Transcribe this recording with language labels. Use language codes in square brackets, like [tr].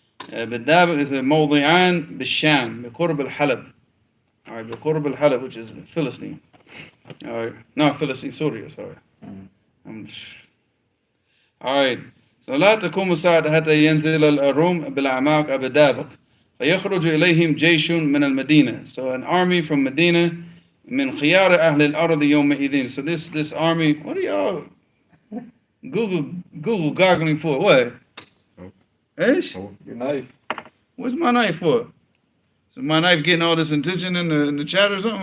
[ar] بدابق [en] is a [ar] موضعان بالشام بقرب الحلب. [en] All right, [ar] بقرب الحلب, [en] which is Philistine. All right, no, Philistine, Syria, sorry. All right, so [ar] لا تقوم الساعة حتى ينزل الروم بالأعماق بدابق فيخرج إليهم جيش من المدينة. [en] So an army from Medina [ar] من خيار أهل الأرض يومئذ. [en] So this army, what are y'all Google goggling for? What? Ish? Your knife. What's my knife for? So my knife getting all this attention in the chat or something?